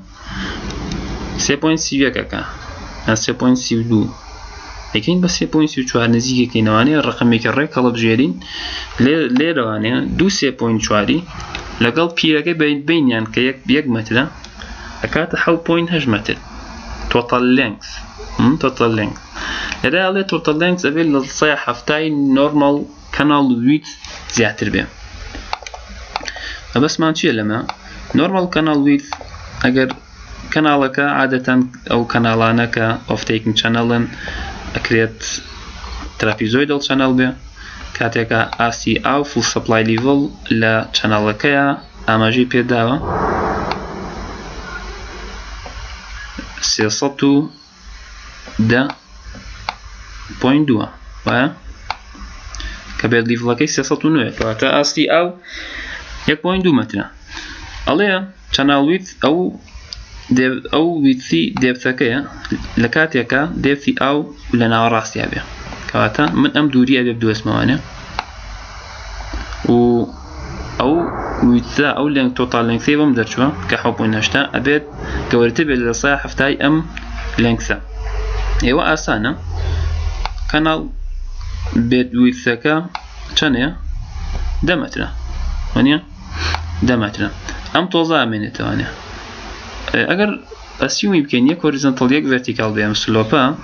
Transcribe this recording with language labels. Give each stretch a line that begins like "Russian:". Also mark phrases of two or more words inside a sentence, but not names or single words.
Central Kurdish: 3.31 3.32 یەکەین بە 3.34 نزیکەکەینەوانەیە ڕقمێکی ڕێک هەڵەبژێرین لێرەوانەیە 3.4 لەگەڵ پیرەکەی بینیان کە 1 مەترە ئەکاتە 7.8 مەتر
English: total length
Central Kurdish: لێرە ئەڵێ
English: total length
Central Kurdish: ئەبێت لە سایە هەفتای
English: normal canal width
Central Kurdish: زیاتر بێ بەسمان چییە لەمە
English: normal canal width
Central Kurdish: ئەگەر کەناڵەکە عادەتەن ئەو کەناڵانە کە
English: off-taking channelن
Central Kurdish: ئەکرێت
English: trapezoidal channel
Central Kurdish: بێ کاتێکە RCA و
English: full supply level
Central Kurdish: لە چەنەڵەکەیە ئاماژەی پێداوە 310.2 وایە کە بێت لیڤڵەکەی 309 کەواتە RCA 1.2 مەترە ئەڵێ
English: channel width
Central Kurdish: ئەو ویتسی دێفتەکەیە لە کاتێکە دێفتی ئاو لە ناوەڕاستیا بێ کەواتە من ئەم دووری ئەبێ بدۆزمەوانێ و ئەو ویتسا ئەو
English: length total length
Central Kurdish: بەم دەرچووە کە 7.8 ئەبێت گەورەتر بێت لە سایە هەفتای ئەم لێنگسە ئێوە ئاسانە کەناڵ بێت ویتسەکە چەندەیە 10 مەترە وانە 10 مەترە ئەم تۆزە ئامێنێتەوانێ ئەگەر ئەسیومی بکەین یەک هۆریزۆنتەڵ یەک ڤەرتیکال بێ ئەم سلۆپە